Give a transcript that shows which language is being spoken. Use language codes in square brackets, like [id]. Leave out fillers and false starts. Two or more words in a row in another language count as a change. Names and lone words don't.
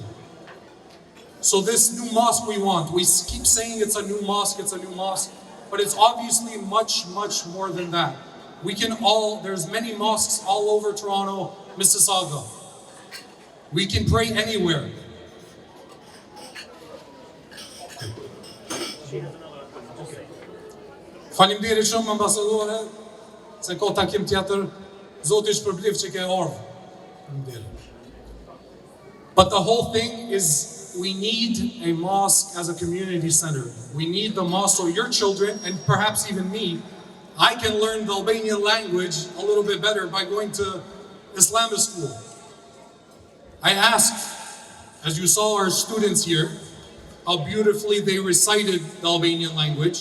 [en] So this new mosque we want, we keep saying it's a new mosque, but it's obviously much, much more than that. There's many mosques all over Toronto, Mississauga. We can pray anywhere. [sq] Faleminderit shumë ambasadore, se ka takim tjetër, Zoti shpërbleft që ke ardhur. Faleminderit. [en] But the whole thing is we need a mosque as a community center. We need the mosque so your children, and perhaps even me, I can learn the Albanian language a little bit better by going to Islamic school. I asked, as you saw our students here, how beautifully they recited the Albanian language.